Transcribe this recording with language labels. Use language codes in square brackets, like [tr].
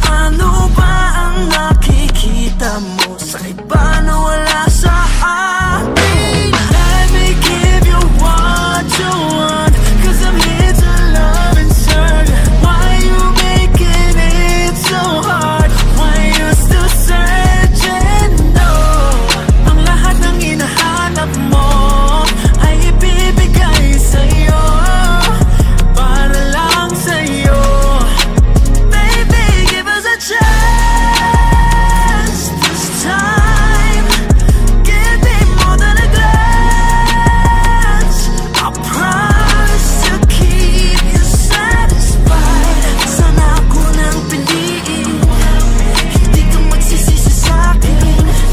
[tl] Ano ba ang nakikita mo sa iba na wala sa akin? [en] Let me give you what you want, 'cause I'm here to love and serve. Why you making it so hard? Why you still searching? [tl] No, ang lahat ng hinahanap mo ay ibibigay sa'yo, para lang sa'yo. [en] Baby, give us a chance this time. Give me more than a glance. I promise to keep you satisfied. [tl] Sana ako nang piliin, hindi ka magsisisi sa'kin.